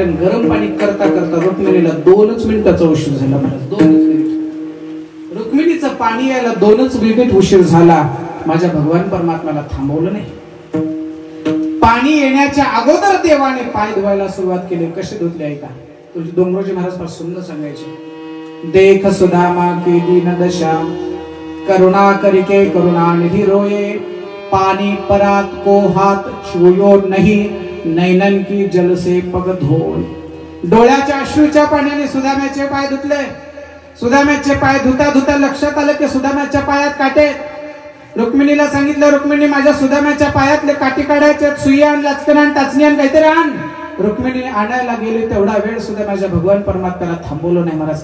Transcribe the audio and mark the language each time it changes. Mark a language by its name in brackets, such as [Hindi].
[Marathi] आणि गरम पाणी करता करता रुक्मिणीला 2 मिनिटाचा उशीर झाला महाराज. 2 मिनिट रुक्मिणीचं पाणी यायला 2 मिनिट उशीर झाला. माझ्या भगवान परमात्म्याला थांबवलं नाही. पाणी येण्याच्या अगोदर देवाने पाय धुवायला सुरुवात केली. कसे धुतले ऐका. तुझी डोंगरोजी महाराज फार सुंदर सांगायचे, [Hindi] देख सुदामा की दीन दशा, करुणा करिके करुणा निधि रोये, पानी परात को हाथ छुयो नहीं, नैनन की जल से पग धोय. [Marathi] डोळ्याच्या अश्रूच्या पाण्याने सुदाम्याचे पाय धुतले. सुदाम्याचे पाय धुता धुता लक्षात आलं की सुदाम्याच्या पायात काटे. रुक्मिणीला सांगितलं, रुक्मिणी माझ्या सुदाम्याच्या पायातले काठी काढायचे, सुई आण, लाचकन आण, टाचणी आण, काहीतरी आण. रुक्मिणी आणायला गेली तेवढा वेळ सुद्धा माझ्या भगवान परमात्म्याला थांबवलं नाही महाराज.